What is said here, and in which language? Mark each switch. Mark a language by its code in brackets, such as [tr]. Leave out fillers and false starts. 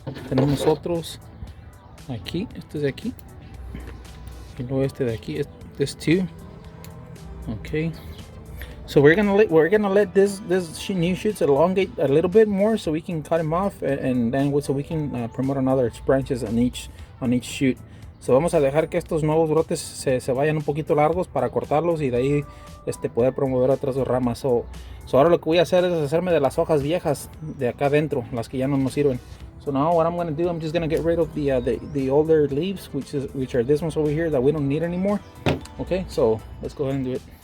[es] Tenemos otros aquí. Este es de aquí. Y luego este de aquí. [en] This two. [es] Okay. [en] So we're gonna let this new shoots elongate a little bit more, so we can cut them off, and then so we can promote another branches on each shoot. [es] So vamos a dejar que estos nuevos brotes se vayan un poquito largos para cortarlos y de ahí poder promover otras dos ramas. So ahora lo que voy a hacer es hacerme de las hojas viejas de acá adentro, las que ya no nos sirven. [en] So now what I'm going to do, I'm just going to get rid of the older leaves, which are this ones over here that we don't need anymore. Okay, so let's go ahead and do it.